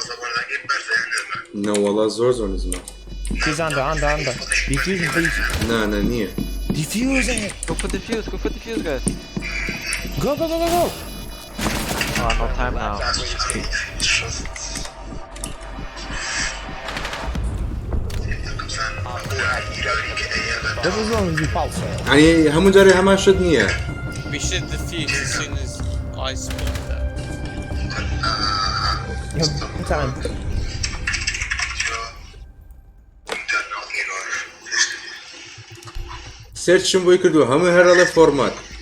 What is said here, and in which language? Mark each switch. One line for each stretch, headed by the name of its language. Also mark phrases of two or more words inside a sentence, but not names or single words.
Central Kurdish: نە وەڵا زۆر نزمە
English: He's under. Diffusion, please.
Central Kurdish: نا نییە
English: Diffusing! Go for defuse, guys. Go! Oh, no time now. What was wrong with you, Pulse?
Central Kurdish: يعني هەموو جارێ هەمان شت نییە
English: We should defuse as soon as I speak that. Time.
Central Kurdish: سێرچم بۆی کردو هەموو هەرەڵە فۆرمات